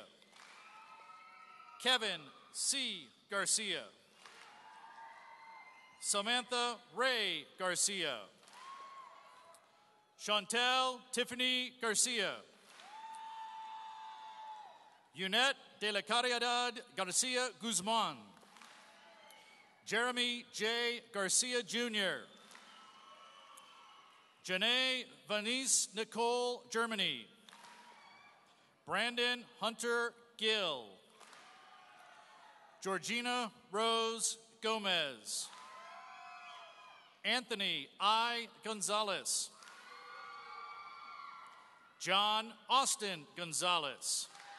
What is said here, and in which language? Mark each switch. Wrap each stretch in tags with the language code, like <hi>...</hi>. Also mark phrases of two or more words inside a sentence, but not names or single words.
<en>Kevin C. Garcia. Samantha Ray Garcia. Chantel Tiffany Garcia. Yunette de la Caridad Garcia Guzman. Jeremy J. Garcia Jr. Janae Vanice Nicole Germany. Brandon Hunter Gill. Georgina Rose Gomez. Anthony I. Gonzalez. John Austin Gonzalez.</en>